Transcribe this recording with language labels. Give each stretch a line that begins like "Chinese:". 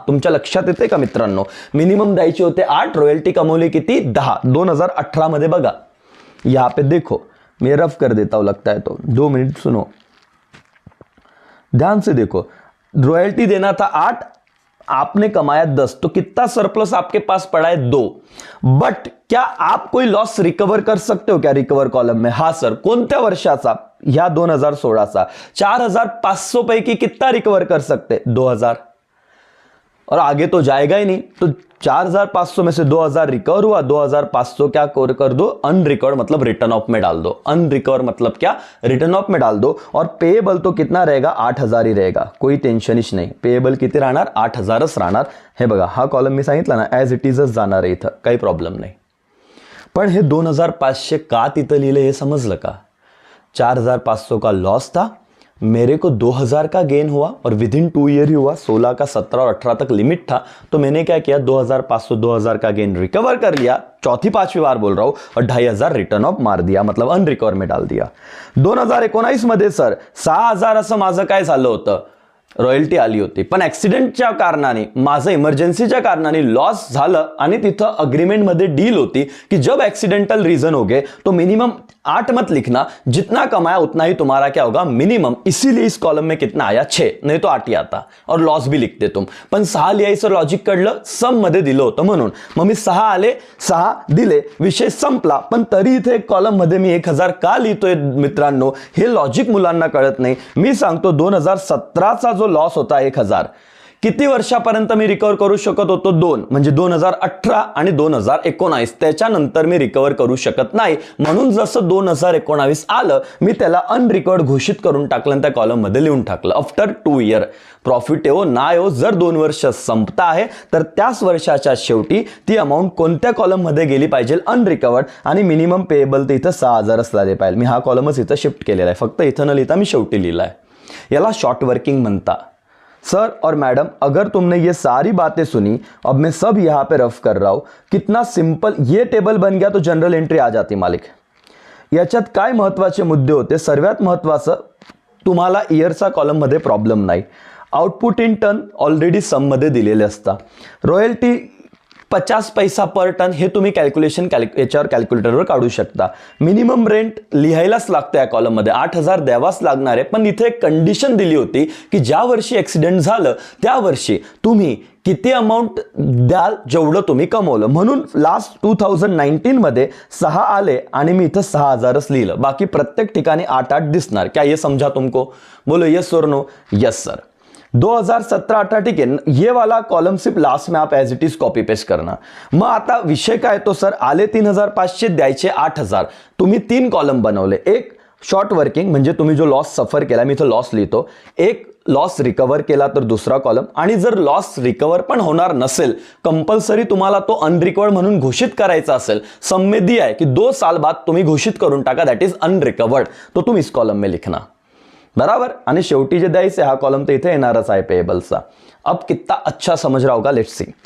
Marathi: तुमच्या लक्षात येते का मित्रांनो? मिनिमम द्यायचे होते 8, रॉयल्टी कमवली किती 10।
Hindi: 2018 मध्ये बघा, यहां पे देखो, मैं रफ कर देता हूं लगता है तो, 2 मिनट सुनो, ध्यान से देखो। रॉयल्टी देना था 8, आपने कमाया 10, तो कितना सरप्लस आपके पास पड़ा है 2। बट क्या आप कोई लॉस रिकवर कर सकते हो क्या रिकवर कॉलम में?
Marathi: हा सर। कोणत्या वर्षाचा? ह्या 2016चा।
Hindi: 4500 पैकी कितना रिकवर कर सकते? 2000, और आगे तो जाएगा ही नहीं। तो 4500 में से 2000 रिकवर हुआ, 2500 क्या कर दो? अनरिकवर्ड मतलब रिटर्न ऑफ में डाल दो। अनरिकवर मतलब क्या? रिटर्न ऑफ में डाल दो। और पेएबल तो कितना रहेगा? 8000 ही रहेगा,
Marathi: कोई टेन्शनच नाही। पेएबल किती राहणार? 8000च राहणार। हे बघा, हा कॉलम मी सांगितला ना, ॲज इट इजच जाणार आहे, इथं काही प्रॉब्लेम नाही। पण हे 2500 का तिथं लिहिलं हे समजलं का?
Hindi: 4500 का लॉस था, मेरे को 2000 का गेन हुआ और विद इन 2 ईयर ही हुआ। 16 का 17 और 18 तक लिमिट था, तो मैंने क्या किया? 2500 2000 का गेन रिकवर कर लिया, चौथी पांचवी बार बोल रहा हूं, और 2500 रिटर्न ऑफ मार दिया, मतलब अनरिकवर में डाल दिया।
Marathi: 2019 मध्ये सर 6000 असं माझं काय झालं होतं? रॉयल्टी आली होती, पण ऍक्सिडेंटच्या कारणाने, माझं इमर्जन्सीच्या कारणाने लॉस झालं, आणि तिथं अग्रीमेंटमध्ये डील होती कि
Hindi: जब एक्सीडेंटल रीजन हो गए तो मिनिमम 8 मत लिखना, जितना कमाया उतना ही तुम्हारा क्या होगा? मिनिमम। इसीलिए इस कॉलम में कितना आया? 6, नहीं तो 8 ही आता, और लॉस भी लिखते तुम।
Marathi: पण 6 लिहायचं लॉजिक कळलं, सम मध्ये दिलं होतं म्हणून मग मी 6 आले, 6 दिले, विषय संपला। पण तरी इथे एक कॉलम मध्ये मी 1000 का लिहितोय मित्रांनो? हे लॉजिक मुलांना कळत नाही। मी सांगतो 2017चा जो लॉस होता 1000, किती वर्षापर्यंत मी रिकवर करू शकत होतो? 2, म्हणजे 2018 आणि 2019, त्याच्यानंतर मी रिकवर करू शकत नाही। म्हणून जसं 2019 आलं, मी त्याला अनरिकवर्ड घोषित करून टाकलं आणि त्या कॉलम मध्ये लिहून टाकलं, आफ्टर 2 इयर प्रॉफिट येऊ ना येऊ, जर 2 वर्ष संपता आहे तर त्याच वर्षाच्या शेवटी ती अमाऊंट कोणत्या कॉलम मध्ये गेली पाहिजे? अनरिकवर्ड, आणि मिनिमम पेएबल तर इथं 6000 असला पाहिजे। मी हा कॉलमच इथं शिफ्ट केलेला आहे, फक्त इथं न लिहिता मी शेवटी लिहिलाय। याला शॉर्ट वर्किंग म्हणता।
Hindi: सर और मैडम, अगर तुमने ये सारी बातें सुनी, अब मैं सब यहां पे रफ कर रहा हूं, कितना सिंपल ये टेबल बन गया, तो जनरल एंट्री आ जाती मालिक।
Marathi: याच्यात काय महत्त्वाचे मुद्दे होते? सर्वात महत्त्वाचं, तुम्हाला इयरचा कॉलम मध्ये प्रॉब्लेम नाही, output in ton already some मध्ये दिलेले असता, रॉयल्टी 50 पैसा पर टन हे तुम्ही कॅल्क्युलेशन याच्यावर कॅल्क्युलेटरवर काढू शकता। मिनिमम रेंट लिहायलाच लागतं या कॉलम मध्ये, 8000 द्यावाच लागणार आहे। पण इथे एक कंडिशन दिली होती की ज्या वर्षी ऍक्सिडेंट झालं त्या वर्षी तुम्ही किती अमाऊंट द्याल जेवढं तुम्ही कमवलं, म्हणून लास्ट 2019 मध्ये 6 आले आणि मी इथं 6000च लिहिलं, बाकी प्रत्येक ठिकाणी 8-8 दिसणार।
Hindi: क्या ये समझा तुमको? बोलो यस और नो? Yes sir. 2017-18 ठीक है, ये वाला कॉलम सिर्फ लास्ट में आप as it is copy paste करना।
Marathi: मग आता विषय काय? तो सर आले 3500, द्यायचे 8000, तुम्ही 3 कॉलम बनवले, एक शॉर्ट वर्किंग म्हणजे तुम्ही जो लॉस सफर केला, मी इथं लॉस लिहितो, एक लॉस रिकवर केला तर दुसरा कॉलम, आणि जर लॉस रिकवर पण होणार नसेल, कंपल्सरी तुम्हाला तो अनरिकवर्ड म्हणून घोषित करायचा असेल, सम्मेदी आहे की 2 साल बाद तुम्ही घोषित करून टाका, दैट इज अनरिकवर्ड,
Hindi: तो तुम इस कॉलम में लिखना,
Marathi: बराबर। आणि शेवटी जे द्यायचे हा कॉलम तर इथे येणारच आहे पेएबलचा।
Hindi: अब कितना अच्छा समझ रहा होगा, लेट्स सी।